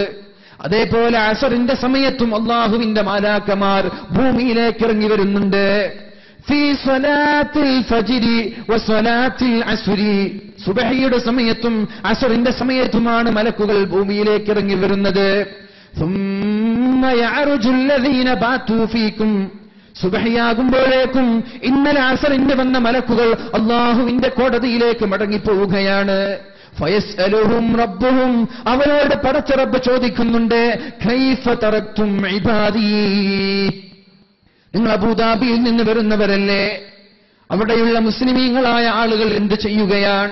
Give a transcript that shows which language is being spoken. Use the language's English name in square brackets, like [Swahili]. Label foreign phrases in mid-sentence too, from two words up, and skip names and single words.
[Malayalam] അതേപോലെ അസറിന്റെ സമയത്തും അല്ലാഹുവിന്റെ മാലാഖമാർ ഭൂമിയിലേക്ക് ഇറങ്ങി വരുന്നുണ്ട്. [Arabic] في صلاة الفجر وصلاة العصر, [Malayalam] സുബഹിയുടെ സമയത്തും അസറിന്റെ സമയത്തുമാണ് മലക്കുകൾ ഭൂമിയിലേക്ക് ഇറങ്ങി വരുന്നത്. [Arabic] ثم يعرج الذين باتوا فيكم, [Malayalam] സുബഹിയാകുമ്പോഴേക്കും ഇന്നലെ അസറിന് വന്ന മലക്കുകൾ അല്ലാഹുവിന്റെ കോടതിയിലേക്ക് മടങ്ങിപ്പോവുകയാണ്. [Arabic] فيسألهم ربهم, [Malayalam] അവരോട് പടച്ച റബ്ബ് ചോദിക്കുന്നുണ്ട്, [Arabic] كيف تركتم عبادي, [Malayalam] നിങ്ങൾ അബൂദാബിയിൽ നിന്ന് വരുന്നവരല്ലേ, അവിടെയുള്ള മുസ്ലിമീങ്ങളായ ആളുകൾ എന്ത് ചെയ്യുകയാണ്?